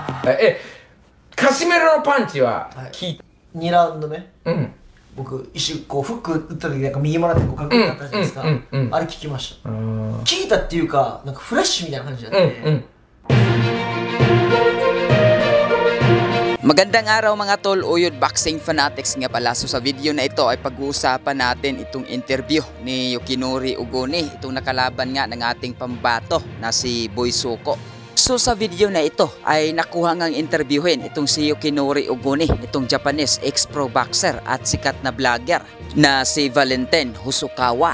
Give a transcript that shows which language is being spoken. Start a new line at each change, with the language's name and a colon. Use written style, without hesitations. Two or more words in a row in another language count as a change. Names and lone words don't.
Japanese: カシメロのパンチは効いた。 2ラウンド目、僕一瞬こうフック打った時なんか右もらってこうかっこよかったじゃないですか。あれ聞きました。聞いたっていうか、なんかフラッシュみたいな感じだったね。
Filipino: Magandang araw mga tol, Uyod Boxing Fanatics nga pala. So sa video na ito ay pag-uusapan natin itong interview ni Yukinori Ugoni, itong nakalaban nga ng ating pambato na si Boy Suko. So sa video na ito ay nakuha ngang interviewin itong si Yukinori Ugoni, itong
English: Japanese ex-pro boxer
Filipino: at sikat na vlogger na si Valentin Hosokawa.